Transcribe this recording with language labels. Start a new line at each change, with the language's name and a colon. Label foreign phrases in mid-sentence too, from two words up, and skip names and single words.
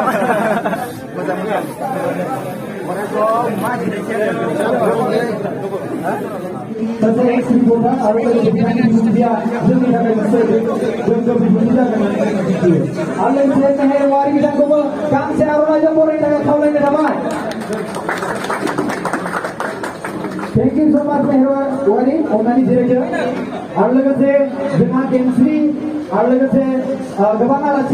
Bodo: मोजां मोजां बरिया मा सासे एक्स रिपोर्टार आरो लोगोसे मिडिया जोंनि थाखाय मोनसे गोग्गो बिबुंथि जागोन आरो लोगोसे मेहेरवारि बिथांखौबो गांसे आर'नाइजों बरायनो थाखाय खावलायनाय थाबाय
English: Thank you so much
Bodo: मेहेरवारि अननानै जिरायदो आरो लोगोसे जोंहा गेमस्रि आरो लोगोसे गोबां आलासि